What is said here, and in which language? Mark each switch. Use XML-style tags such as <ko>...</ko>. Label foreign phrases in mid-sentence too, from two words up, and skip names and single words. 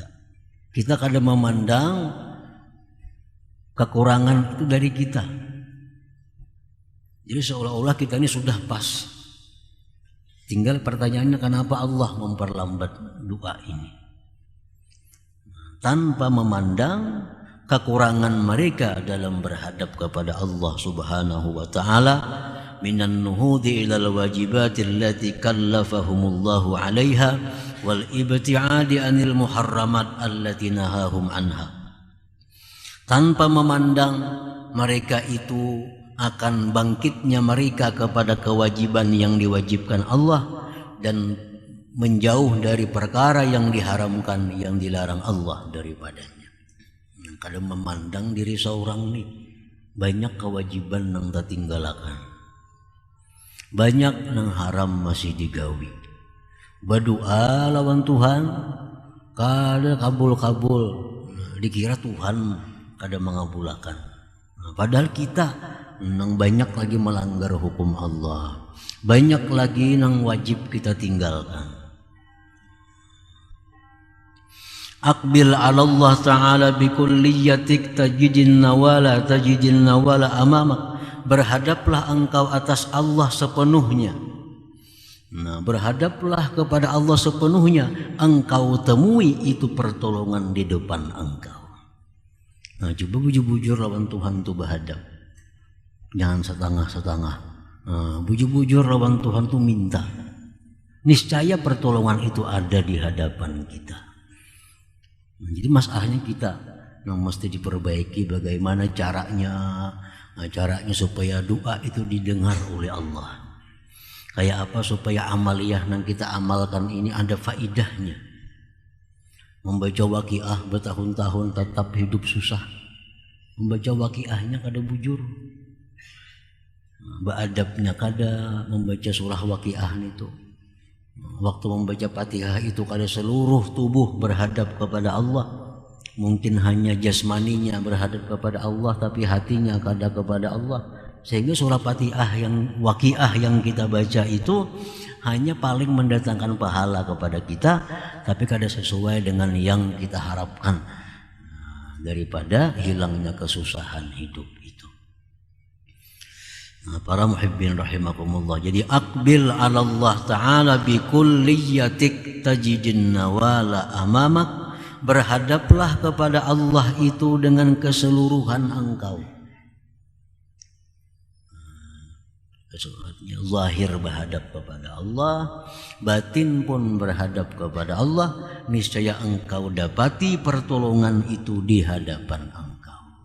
<id>Kita kadang memandang kekurangan itu dari kita. Jadi seolah-olah kita ini sudah pas. Tinggal pertanyaannya kenapa Allah memperlambat doa ini? Tanpa memandang kekurangan mereka dalam berhadap kepada Allah</id> <ar>سبحانه وتعالى من النهوض إلى الواجبات التي كلفهم الله عليها والابتعاد عن المحرمات التي نهاهم عنها.</ar> <id>Tanpa memandang mereka itu akan bangkitnya mereka kepada kewajiban yang diwajibkan Allah dan menjauh dari perkara yang diharamkan, yang dilarang Allah daripadanya.</id> <bjn>Kadang memandang diri seorang nih banyak kewajiban yang tertinggalakan, banyak yang haram masih digawi. Berdoa lawan Tuhan kada kabul-kabul, dikira Tuhan kada mengabulkan. Padahal kita nang banyak lagi melanggar hukum Allah, banyak lagi nang wajib kita tinggalkan.</bjn> <ar>أقبل على الله تعالى بكليتك تجد النوال أمامك.</ar> <id>Berhadaplah engkau atas Allah sepenuhnya. Nah, berhadaplah kepada Allah sepenuhnya, engkau temui itu pertolongan di depan engkau. Nah,</id> <bjn>coba bujur-bujur lawan Tuhan tu berhadap. Jangan setengah-setengah. Bujur-bujur lawan Tuhan tu minta.</bjn> <id>Niscaya pertolongan itu ada di hadapan kita. Jadi masalahnya kita mesti diperbaiki bagaimana caranya supaya doa itu didengar oleh Allah. Kayak apa supaya amaliyah yang kita amalkan ini ada faidahnya. Membaca waqiah bertahun-tahun tetap hidup susah.</id> <bjn>Membaca waqiahnya kada bujur. Beadabnya kada membaca surah waqiah itu. Waktu membaca Fatihah itu kada seluruh tubuh berhadap kepada Allah. Mungkin hanya jasmaninya berhadap kepada Allah, tapi hatinya kada kepada Allah. Sehingga surah Fatihah yang waqiah yang kita baca itu hanya paling mendatangkan pahala kepada kita, tapi kada sesuai dengan yang kita harapkan daripada hilangnya kesusahan hidup itu.</bjn> <id>Nah, para</id> <ar>محبين رحمكم الله. Jadi أقبل على الله تعالى بكليتك تجد النوال أمامك.</ar> <id>Berhadaplah kepada Allah itu dengan keseluruhan engkau. Keseluruhannya zahir berhadap kepada Allah, batin pun berhadap kepada Allah, niscaya engkau dapati pertolongan itu di hadapan engkau.</id>